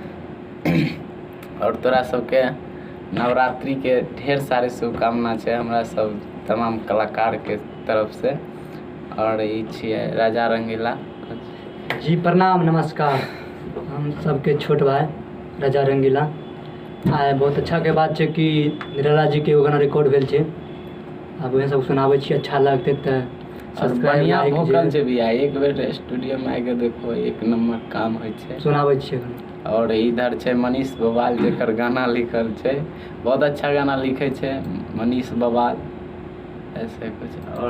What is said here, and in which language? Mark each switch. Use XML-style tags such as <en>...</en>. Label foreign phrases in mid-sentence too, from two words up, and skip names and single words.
<mai>और तोरा सबके नवरात्रि के ढेर सारे शुभकामना छै हमरा सब तमाम कलाकार के तरफ से। और ई छियै राजा रंगीला जी प्रणाम नमस्कार। हम सबके छोट भाई राजा रंगीला। आइ बहुत अच्छा के बात छै कि निराला जी के एगो गाना रिकॉर्ड भेल छै, आब वएह सब सुनाबै छी, अच्छा लगते तऽ और बढ़िया वोकल छै भैया, एक बेर स्टूडियो में आके देखो एक नंबर काम होइ छै, सुनाबै छियै। और इधर छै मनीष बवाल जेकर गाना लिखल छै, बहुत अच्छा गाना लिखे छै मनीष बवाल, ऐसे कुछ। और</mai>